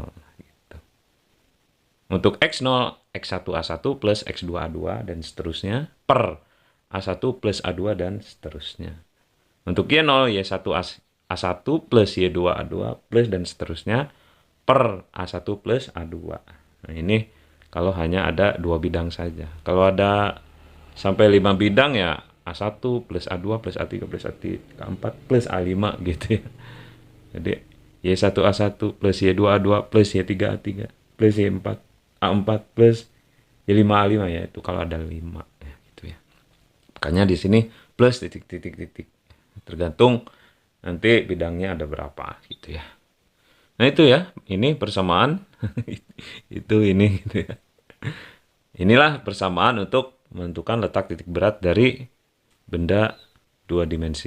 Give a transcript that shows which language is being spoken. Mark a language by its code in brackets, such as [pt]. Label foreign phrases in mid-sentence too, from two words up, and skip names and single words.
[id] Gitu. Untuk X0, X1A1 plus X2A2 dan seterusnya per A1 plus A2 dan seterusnya. Untuk Y0, Y1A1 plus Y2A2 plus dan seterusnya per A1 plus A2. Nah, ini kalau hanya ada dua bidang saja. Kalau ada sampai 5 bidang ya A1 plus A2 plus A3 plus A4 plus A5 gitu ya. Jadi Y1A1 plus Y2A2 plus Y3A3 plus Y4 A4 plus Y5A5 ya itu kalau ada 5 ya gitu ya. Makanya di sini plus titik-titik-titik. Tergantung nanti bidangnya ada berapa gitu ya. Nah itu ya, ini persamaan itu ini gitu ya. Inilah persamaan untuk menentukan letak titik berat dari benda dua dimensi.